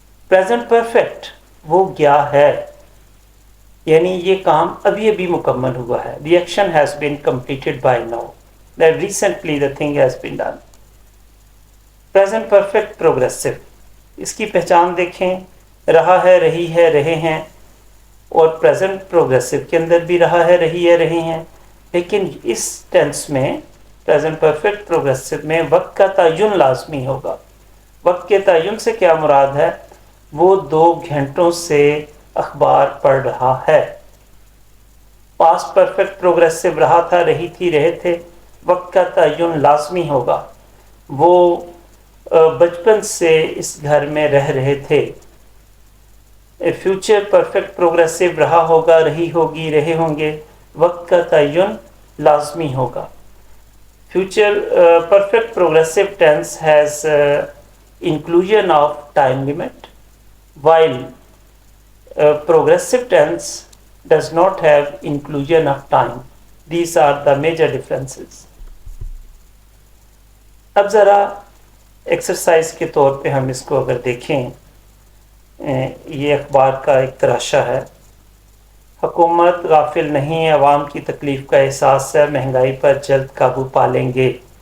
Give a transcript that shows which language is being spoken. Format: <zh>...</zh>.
<ur>Present perfect وہ گیا ہے, یعنی یہ کام ابھی ابھی مکمل ہوا ہے.</ur> <en>the action has been completed by now, that recently the thing has been done.</en> <ur>Present perfect progressive, اس کی پہچان دیکھیں, رہا ہے, رہی ہے, رہے ہیں. اور پریزنٹ پروگریسو کے اندر بھی رہا ہے, رہی ہے, رہے ہیں. لیکن اس ٹینس میں, پریزنٹ پرفیکٹ پروگریسو میں وقت کا تعین لازمی ہوگا. وقت کے تعین سے کیا مراد ہے؟ وہ 2 گھنٹوں سے اخبار پڑھ رہا ہے. پاسٹ پرفیکٹ پروگریسو رہا تھا, رہی تھی, رہے تھے. وقت کا تعین لازمی ہوگا, وہ بچپن سے اس گھر میں رہ رہے تھے. فیوچر پرفیکٹ پروگریسو رہا ہوگا, رہی ہوگی, رہے ہوں گے. وقت کا تعین لازمی ہوگا. Future perfect progressive tennis has</ur> <en>inclusion of time limit, while progressive tense does not have inclusion of time. These are the major differences.</en> <ur>اب ذرا ایکسرسائز کے طور پہ ہم اس کو اگر دیکھیں, یہ اخبار کا ایک تراشا ہے. حکومت غافل نہیں, عوام کی تکلیف کا احساس ہے, مہنگائی پر جلد قابو پا لیں گے.</ur>